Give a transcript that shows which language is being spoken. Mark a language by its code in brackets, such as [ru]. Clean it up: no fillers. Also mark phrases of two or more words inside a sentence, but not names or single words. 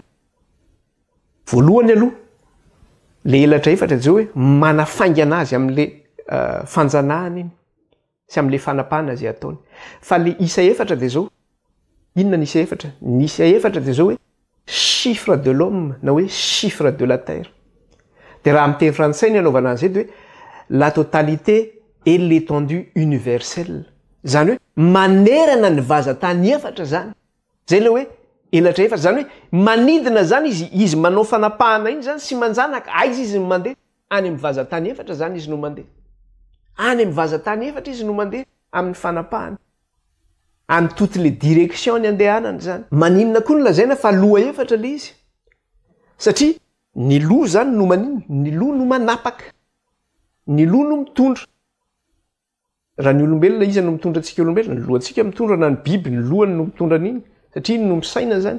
[mg] Voalohany aloha le elatra efatra zao hoe manafaingana azy amin'le fanjanahany iny sy amin'le fanapahana zay ataony. Fa le isa efatra de zao, inona ny isa efatra? Ny isa efatra de zao hoe [fr] chiffre de l'homme [mg] na hoe [fr] chiffre de la terre. [mg] De raha amin'ny teny frantsay ny anaovana an'izay de hoe [fr] la totalité et l'étendue universelle. [mg] Zany hoe manerana ny vazatany efatra zany. Zay le hoe elatra efatra, zany hoe manidina zany izy manao fanapahana iny zany sy manjanaka, aiza izy no mandeha? Any amin'ny vazatany efatra zany izy no mandeha. Any amin'ny vazatany efatra izy no mandeha amin'ny fanapahana. Amin'ny [fr] toutes les directions [mg] ny andehanany zany. Maninona koa no lazaina fa loha efatra le izy. Satria ny loha zany no maninona? Ny loha no manapaka. Ny loha no mitondra. Raha ny olombelona iza no mitondra antsika olombelona? Ny lohantsika mitondra na ny biby, ny lohany no mitondra an'iny. Satria iny no misaina zany.